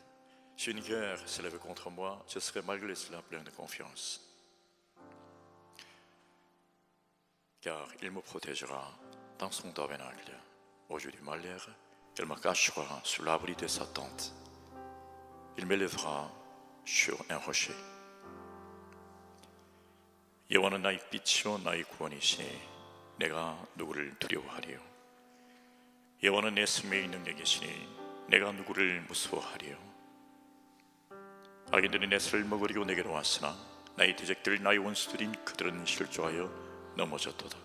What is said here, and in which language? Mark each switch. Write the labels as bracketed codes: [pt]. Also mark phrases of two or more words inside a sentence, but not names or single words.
[fr] Si une guerre s'élève contre moi, je serai malgré cela plein de confiance. Car il me protégera dans son tabernacle. Au jour du malheur, il me cachera sous l'abri de sa tente. Il m'élèvera sur un rocher. [ko] 여호와는 나의 빛이요 나의 구원이시니 내가 누구를 두려워하리요. 여호와는 내 생명의 능력이시니 내가 누구를 무서워하리요. 악인들이 내 살을 먹으려고 내게로 왔으나 나의 대적들 나의 원수들인 그들은 실족하여 넘어졌도다.